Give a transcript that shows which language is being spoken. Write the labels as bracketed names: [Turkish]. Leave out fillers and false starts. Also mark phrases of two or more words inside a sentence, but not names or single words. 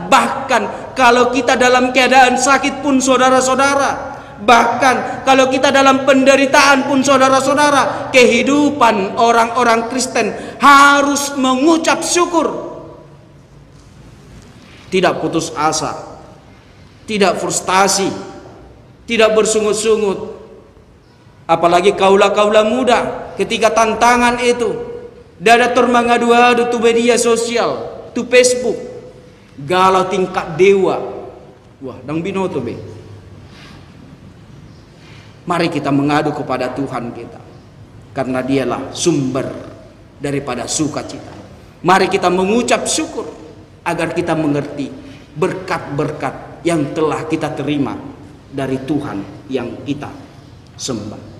[Indonesian] Bahkan kalau kita dalam keadaan sakit pun, saudara-saudara, bahkan kalau kita dalam penderitaan pun, saudara-saudara, kehidupan orang-orang Kristen harus mengucap syukur. Tidak putus asa, tidak frustasi, tidak bersungut-sungut. Apalagi kaula-kaula muda, ketika tantangan itu, [Batak Toba] dada termangadu-adu tu [Indonesian] media sosial, tu Facebook, galau tingkat dewa. Wah, [Batak Toba] dang binoto be. [Indonesian] Mari kita mengadu kepada Tuhan kita, karena dialah sumber daripada sukacita. Mari kita mengucap syukur agar kita mengerti berkat-berkat yang telah kita terima dari Tuhan yang kita sembah.